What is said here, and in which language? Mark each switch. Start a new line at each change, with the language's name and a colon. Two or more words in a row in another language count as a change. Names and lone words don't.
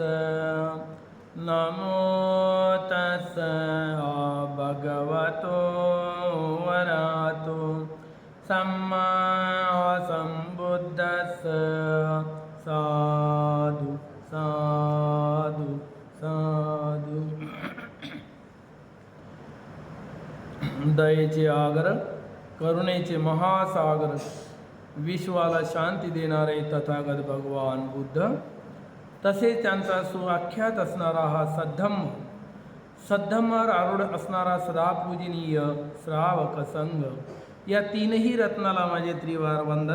Pali: नमो तस् भगवतो अरहतो सम्मा सम्बुद्धस्स। साधु साधु साधु।
Marathi: दयेचे आगर, करुणेचे महासागर, विश्वाला शांती देणारे तथागत भगवान बुद्ध, तसेच त्यांचा सुआख्यात असणारा हा सद्धम्मावर आरूढ असणारा सदा पूजनीय श्रावक संघ, या तीनही रत्नाला माझे त्रिवार वंदन।